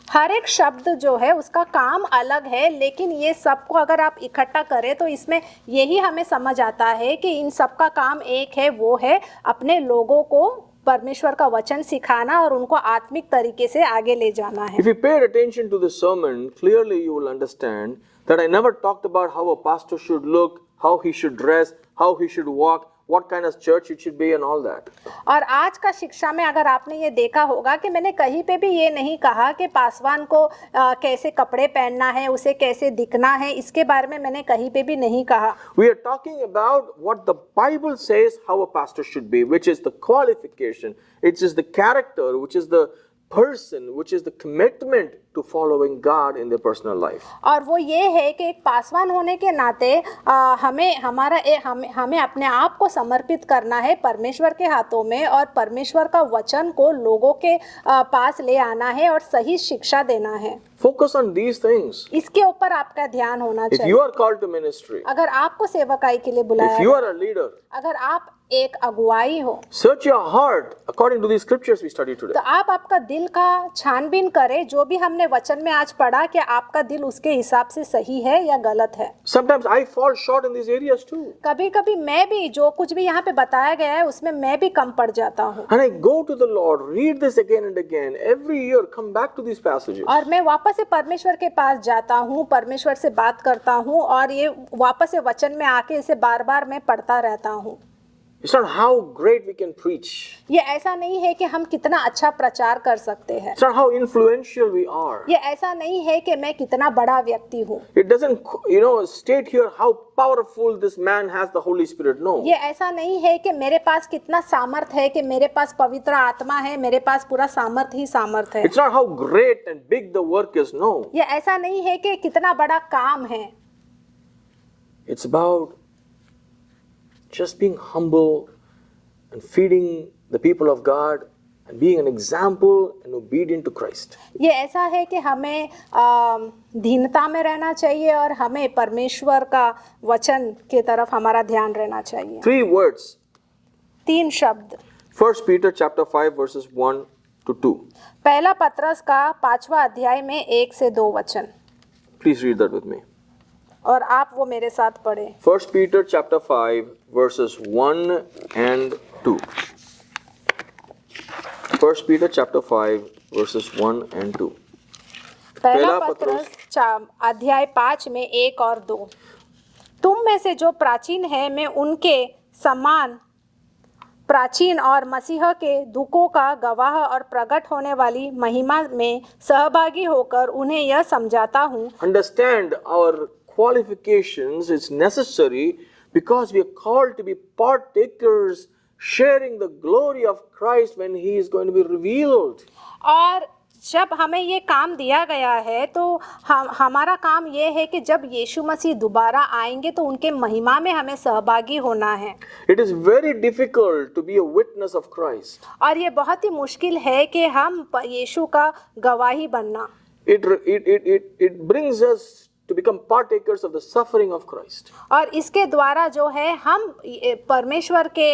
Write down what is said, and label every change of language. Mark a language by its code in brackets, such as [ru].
[hi] हर एक शब्द जो है उसका काम अलग है, लेकिन ये सबको अगर आप इकट्ठा करें तो इसमें यही हमें समझ आता है कि इन सबका काम एक है, वो है अपने लोगों को परमेश्वर का वचन सिखाना और उनको आत्मिक तरीके से आगे ले जाना है। [en] If you paid attention to this sermon, clearly you will understand that I never talked about how a pastor should look, how he should dress, how he should walk, what kind of church it should be and all that. [hi] और आज का शिक्षा में अगर आपने ये देखा होगा कि मैंने कहीं पे भी ये नहीं कहा कि पासवान को कैसे कपड़े पहनना है, उसे कैसे दिखना है, इसके बारे में मैंने कहीं पे भी नहीं कहा। [en] We are talking about what the Bible says how a pastor should be, which is the qualification, it is the character, which is the person, which is the commitment to following God in their personal life. [hi] और वो ये है कि एक पासवान होने के नाते हमें अपने आप को समर्पित करना है परमेश्वर के हाथों में और परमेश्वर का वचन को लोगों के पास ले आना है और सही शिक्षा देना है। [en] Focus on these things. [hi] इसके ऊपर आपका ध्यान होना [en] If [hi] चाहिए। [en] you are called to ministry, [hi] अगर आपको सेवकाई के लिए बुलाया [en] if you [hi] है, [en] are a leader, [hi] अगर आप एक अगुवाई हो, [en] search your heart according to these scriptures we studied today. [hi] तो आप आपका दिल का छानबीन करें। जो भी हमने वचन में आज पढ़ा कि आपका दिल उसके हिसाब से सही है या गलत है। [en] Sometimes I fall short in these areas too. [hi] कभी कभी मैं भी जो कुछ भी यहाँ पे बताया गया है उसमें मैं भी कम पड़ जाता हूँ [en] And I go to the Lord, read this again and again. Every year, come back to these passages. [hi] और मैं वापस से परमेश्वर के पास जाता हूँ, परमेश्वर से बात करता हूँ और ये वापस से वचन में आके इसे बार बार मैं पढ़ता रहता हूँ। [en] It's not how great we can preach. [hi] ये ऐसा नहीं है कि हम कितना अच्छा प्रचार कर सकते हैं, [en] It's not how influential we are. [hi] ये ऐसा नहीं है कि मैं कितना बड़ा व्यक्ति हूँ, [en] It doesn't, state here how powerful this man has the Holy Spirit. No. [hi] ये ऐसा नहीं है कि मेरे पास कितना सामर्थ है, कि मेरे पास पवित्र आत्मा है, मेरे पास पूरा सामर्थ ही सामर्थ है। [en] It's not how great and big the work is. No. [hi] ये ऐसा नहीं है कि कितना बड़ा काम है। [en] It's about just being humble and feeding the people of God and being an example and obedient to Christ. [hi] ये ऐसा है कि हमें दीनता में रहना चाहिए और हमें परमेश्वर का वचन के तरफ हमारा ध्यान रहना चाहिए। [en] 3 words. [hi] 3 शब्द। [en] 1 Peter chapter 5 verses 1 to 2. [hi] पहला पत्रस का 5वां अध्याय में 1 से 2 वचन, [en] Please read that with me. [hi] और आप वो मेरे साथ पढ़ें। [en] 1 Peter chapter 5 verses 1 and 2. 1 Peter chapter 5 verses 1 and 2. [hi] पहला पत्रस अध्याय 5 में 1 और 2। तुम में से जो प्राचीन है मैं उनके समान प्राचीन और मसीह के दुखों का गवाह और प्रकट होने वाली महिमा में सहभागी होकर उन्हें यह समझाता हूँ। [en] Understand our qualifications is necessary because we are called to be partakers, sharing the glory of Christ when He is going to be revealed. [hi] और जब हमें ये काम दिया गया है तो हमारा काम ये है कि जब यीशु मसीह दोबारा आएंगे तो उनके महिमा में हमें सहभागी होना है। [en] It is very difficult to be a witness of Christ. [hi] और ये बहुत ही मुश्किल है कि हम यीशु का गवाही बनना। [en] It brings us to become partakers of the suffering of Christ. [hi] और इसके द्वारा जो है हम परमेश्वर